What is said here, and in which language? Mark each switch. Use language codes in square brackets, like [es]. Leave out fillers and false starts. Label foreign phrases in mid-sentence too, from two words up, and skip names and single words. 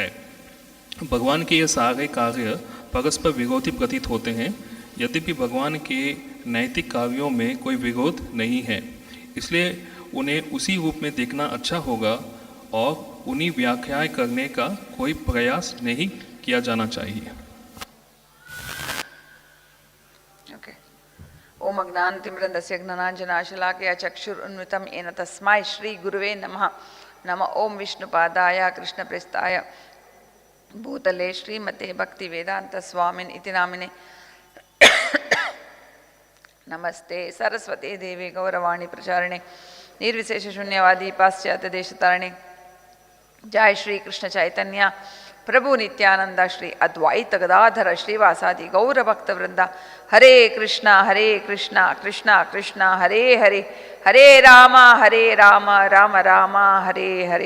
[hi] भगवान के ये सारे कार्य परस्पर विरोधी प्रतीत होते हैं, यद्यपि भगवान के नैतिक कार्यों में कोई विरोध नहीं है, इसलिए उन्हें उसी रूप में देखना अच्छा होगा और उन्हीं व्याख्याएं करने का कोई प्रयास नहीं किया जाना चाहिए। [sa] ओम अज्ञानतिमिरन्दस्य ज्ञानाञ्जनाशलाकया चक्षुरुन्मिलितं येन तस्मै श्री गुरुवे नमः। नमः ओम विष्णुपादाय कृष्णप्रेष्ठाय भूतले श्रीमते भक्तिवेदांत स्वामिन् इति नामिने नमस्ते सरस्वती देवी गौरवाणी प्रचारिणे निर्विशेष शून्यवादी पाश्चात्य देशतारिणे। जय श्री कृष्ण चैतन्य प्रभु नित्यानंद श्री अद्वैत गदाधर श्रीवासादि गौर भक्त वृंदा। हरे कृष्णा कृष्णा कृष्णा हरे हरे, हरे राम राम राम हरे हरे।